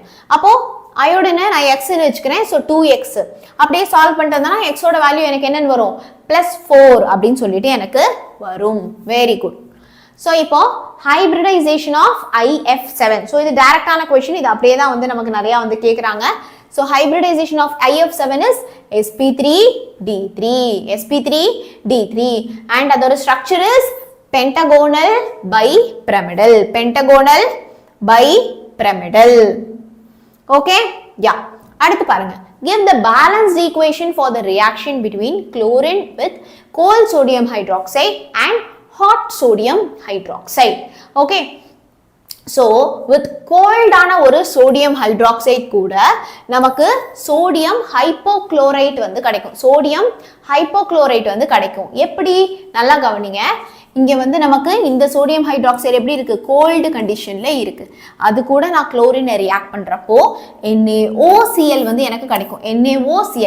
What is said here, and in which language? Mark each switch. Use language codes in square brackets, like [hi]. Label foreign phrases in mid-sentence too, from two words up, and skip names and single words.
[ta] அப்போ அயோடினை நான் X ன்னு வச்சுக்கிறேன். சோ 2X. அப்படியே சால்வ் பண்ணிட்டேன்னா X ஓட வேல்யூ எனக்கு என்னன்னு வரும், +4 அப்படின்னு சொல்லிட்டு எனக்கு வரும். [en] Very good. So இப்போ hybridization of IF7. [ta] சோ இது டைரக்டான क्वेश्चन, இது அப்படியே தான் வந்து நமக்கு நிறைய வந்து கேக்குறாங்க. [en] So hybridization of IF7 is sp3d3, sp3d3 and அதோட structure is pentagonal bipyramidal, pentagonal bipyramidal. Okay, yeah. [ta] அடுத்து பாருங்க, [en] give the balanced equation for the reaction between chlorine with cold sodium hydroxide and hot sodium hydroxide. Okay, so with cold [ta] ஆன ஒரு [en] sodium hydroxide [ta] கூட நமக்கு [en] sodium hypochlorite [ta] வந்து கிடைக்கும். [en] sodium hypochlorite [ta] வந்து கிடைக்கும். எப்படி? நல்லா கவனிங்க. இங்க வந்து நமக்கு இந்த [en] sodium hydroxide [ta] எப்படி இருக்கு, [en] cold conditionல [ta] இருக்கு. அது கூட நான் குளோரினை ரியாக்ட் பண்றப்போ NaOCl வந்து எனக்கு கிடைக்கும். NaOCl.